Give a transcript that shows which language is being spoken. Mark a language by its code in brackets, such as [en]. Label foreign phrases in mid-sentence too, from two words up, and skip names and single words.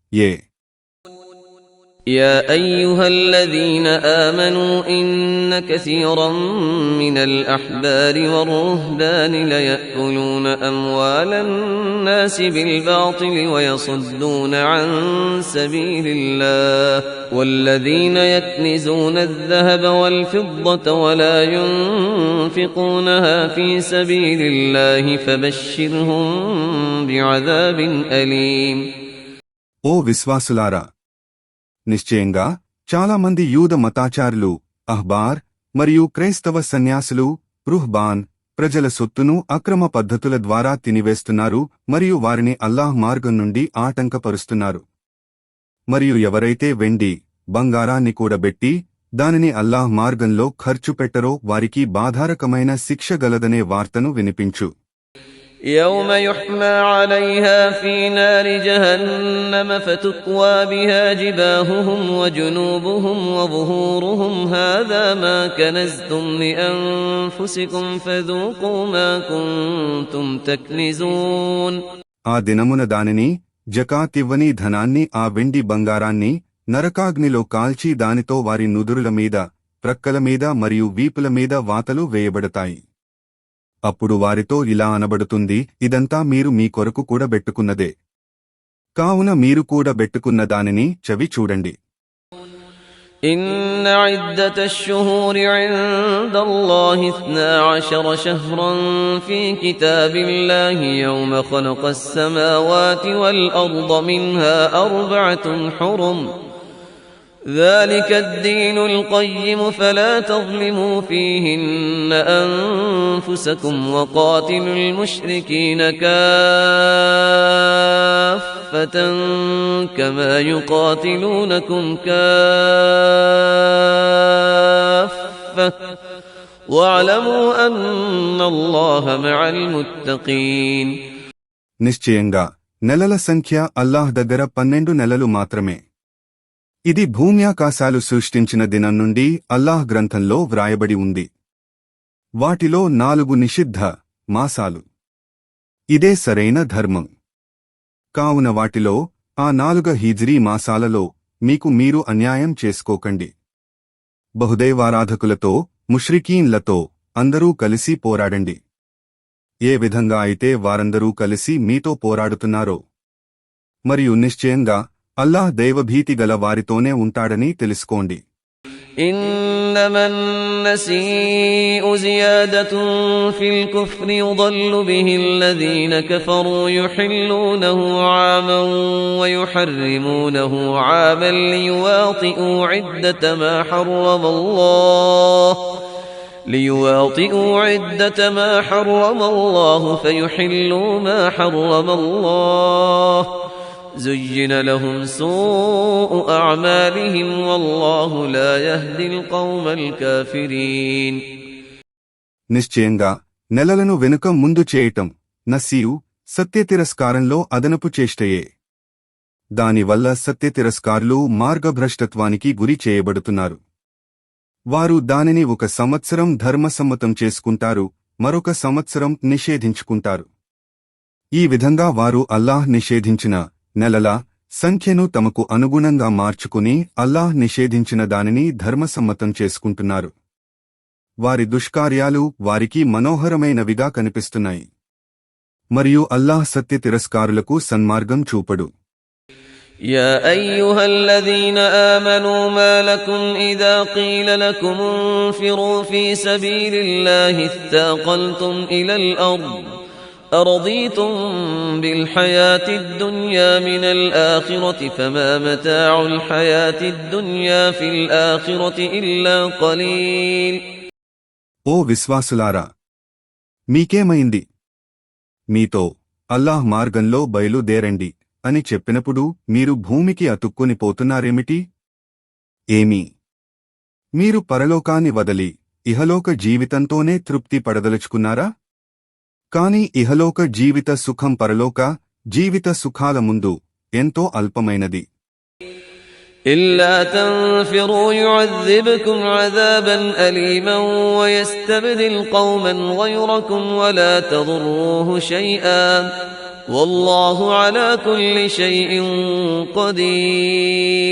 [ar] يا أيها الذين آمنوا إن كثيرا من الأحبار والرهبان ليأكلون أموال الناس بالباطل ويصدون عن سبيل الله والذين يكنزون الذهب والفضة ولا ينفقونها في سبيل الله فبشرهم بعذاب أليم. [te] ఓ విశ్వాసులారా, నిశ్చయంగా చాలామంది యూద మతాచారులు, అహ్బార్ మరియు క్రైస్తవ సన్యాసులు, రుహ్బాన్ ప్రజల సొత్తును అక్రమ పద్ధతుల ద్వారా తినివేస్తున్నారు మరియు వారిని అల్లాహ్ మార్గం నుండి ఆటంకపరుస్తున్నారు. మరియు ఎవరైతే వెండి, బంగారాన్ని కూడబెట్టి దానిని అల్లాహ్ మార్గంలో ఖర్చు పెట్టరో వారికి బాధారకమైన శిక్ష గలదనే వార్తను వినిపించు. [ar] يوم يحمى عليها في نار جهنم فتكوى بها جباههم وجنوبهم وظهورهم هذا ما كنزتم لأنفسكم فذوقوا ما كنتم تكنزون. [te] ఆ దినమున దానిని, జకాతివ్వని ధనాన్ని, ఆ వెండి బంగారాన్ని నరకాగ్నిలో కాల్చి దానితో వారి నుదురుల మీద, ప్రక్కల మీద మరియు వీపుల మీద వాతలు వేయబడతాయి. అప్పుడు వారితో ఇలా అనబడుతుంది, ఇదంతా మీరు మీ కొరకు కూడబెట్టుకున్నదే, కావున మీరు కూడబెట్టుకున్న దానిని చవి చూడండి. [ar] إن عدة الشهور عند الله 12 شهرا في كتاب الله يوم خلق السماوات والأرض منها 4 حرم ذلك الدين القيم فلا تظلموا فيهن أنفسكم وقاتلوا المشركين كافة كما يقاتلونكم كافة واعلموا أن الله مع المتقين. [te] నిశ్చయంగా నెలల సంఖ్య అల్లాహ్ దగ్గర 12 నెలలు మాత్రమే. ఇది భూమ్యాకాశాలు సృష్టించిన దినం నుండి అల్లాహ్ గ్రంథంలో వ్రాయబడి ఉంది. వాటిలో 4 నిషిద్ధ మాసాలు. ఇదే సరైన ధర్మం. కావున వాటిలో ఆ 4 హిజ్రీ మాసాలలో మీకు మీరు అన్యాయం చేసుకోకండి. బహుదైవారాధకులతో, ముష్రికీన్లతో అందరూ కలిసి పోరాడండి. ఏ విధంగా అయితే వారందరూ కలిసి మీతో పోరాడుతున్నారో మరియు నిశ్చయంగా అల్లాహ్ దైవభీతి గల వారితోనే ఉంటాడని తెలుసుకోండి. [ar] إنما النسيء زيادة في الكفر يضل به الذين كفروا يحلونه عاما ويحرمونه عاما ليواطئوا عدة ما حرم الله فيحلوا ما حرم الله زين لهم سوء أعمالهم والله لا يهدي القوم الكافرين. [te] నిశ్చయంగా నెలలను వెనుక ముందు చేయటం నసీయు సత్యతిరస్కారంలో అదనపు చేష్టయే. దానివల్ల సత్యతిరస్కారులు మార్గభ్రష్టత్వానికి గురి చేయబడుతున్నారు. వారు దానిని 1 సంవత్సరం ధర్మసమ్మతం చేసుకుంటారు, మరొక సంవత్సరం నిషేధించుకుంటారు. ఈ విధంగా వారు అల్లాహ్ నిషేధించిన నెలల సంఖ్యను తమకు అనుగుణంగా మార్చుకుని అల్లాహ్ నిషేధించిన దానిని ధర్మసమ్మతం చేసుకుంటున్నారు. వారి దుష్కార్యాలు వారికి మనోహరమైనవిగా కనిపిస్తున్నాయి. మరియు అల్లాహ్ సత్య తిరస్కారులకు సన్మార్గం చూపడు. [ar] يا أيها الذين آمنوا ما لكم إذا قيل لكم انفروا في سبيل الله اثاقلتم إلى الأرض أرضيتم بالحياة الدنيا من الآخرة فما متاع الحياة الدنيا في الآخرة إلا قليل. [te] ఓ విశ్వాసులారా, మీకేమైంది? మీతో అల్లాహ్ మార్గంలో బయలుదేరండి అని చెప్పినప్పుడు మీరు భూమికి అతుక్కుని పోతున్నారేమిటి? ఏమీ. మీరు పరలోకాన్ని వదలి ఇహలోక జీవితంతోనే తృప్తి పడదలుచుకున్నారా? కాని ఇహలోక జీవిత సుఖం పరలోక జీవిత సుఖాల ముందు ఎంతో అల్పమైనది. [ar] إلا تنفروا يعذبكم عذابا أليما ويستبدل قوما غيركم ولا تضروه شيئا والله على كل شيء قدير.